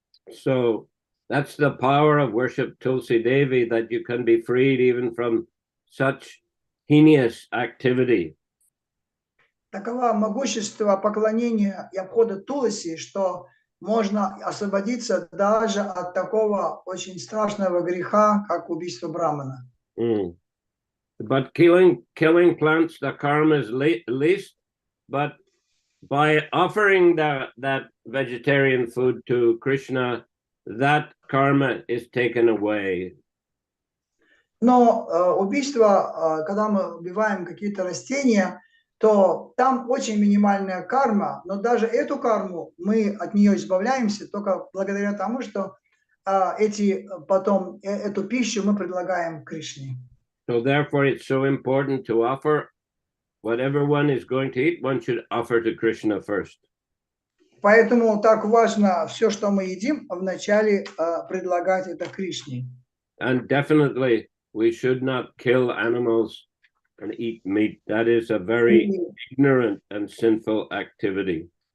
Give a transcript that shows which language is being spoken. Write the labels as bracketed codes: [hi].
[en] So that's the power of worship Tulsi Devi, that you can be freed even from such heinous activity. [ru] Таково могущество поклонения и обхода Туласи, что можно освободиться даже от такого очень страшного греха, как убийство брамана. [en] But killing plants, the karma is least. But by offering that vegetarian food to Krishna, that karma is taken away. [ru] Но убийство, когда мы убиваем какие-то растения, то там очень минимальная карма, но даже эту карму мы от нее избавляемся только благодаря тому, что эту пищу мы предлагаем Кришне. [en] So therefore it's so important to offer whatever one is going to eat, one should offer to Krishna first. [ru] Поэтому так важно все, что мы едим, вначале предлагать это Кришне. [en] And definitely we should not kill animals and eat meat. That is a very ignorant and sinful activity.